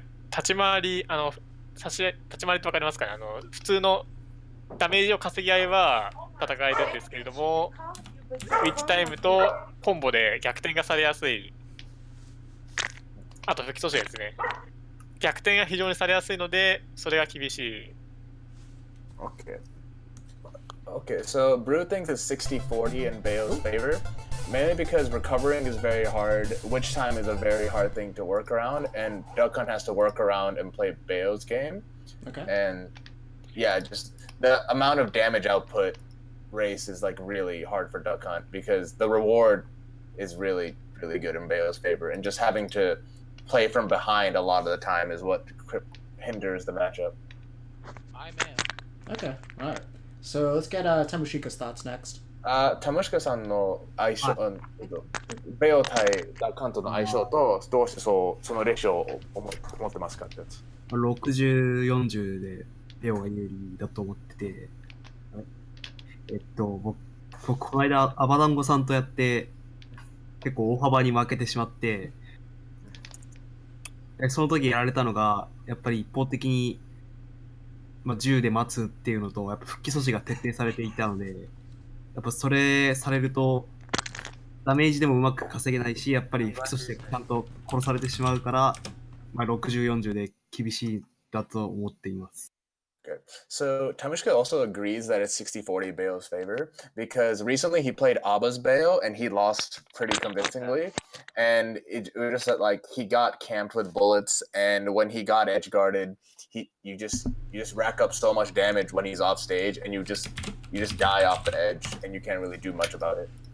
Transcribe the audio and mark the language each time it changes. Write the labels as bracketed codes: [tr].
[ja] 立ち回り、立ち回りってわかりますかね？普通のダメージを稼ぎ合いは戦えるんですけれども、ウィッチタイムとコンボで逆転がされやすい。あと、吹き阻止ですね。逆転が非常にされやすいので、それが厳しい。 [en] Okay, so Brew thinks it's 60-40 in Bayo's favor, mainly because recovering is very hard, witch time is a very hard thing to work around, and Duck Hunt has to work around and play Bayo's game. Okay. And yeah, just the amount of damage output race is like really hard for Duck Hunt because the reward is really, really good in Bayo's favor, and just having to play from behind a lot of the time is what hinders the matchup. My man. Okay, alright. So let's get Tamushika's thoughts next. [ja] Tamushika-san の相性、ベオ対ダックハントの相性とどうしてそのレシオを思ってますかってやつ。 60、40でベオが有利だと思ってて、僕この間アバダンゴさんとやって結構大幅に負けてしまって、その時やられたのがやっぱり一方的に10で待つっていうのと、やっぱ復帰阻止が徹底されていたので、やっぱそれされるとダメージでもうまく稼げないし、やっぱり復帰阻止でちゃんと殺されてしまうから、60、40で厳しいだと思っています。 [en] Okay. So Tamushika also agrees that it's 60-40 Bayo's favor because recently he played Abba's Bayo and he lost pretty convincingly, and it was just like he got camped with bullets, and when he got edge guarded, you just rack up so much damage when he's off stage, and you just die off the edge, and you can't really do much about it.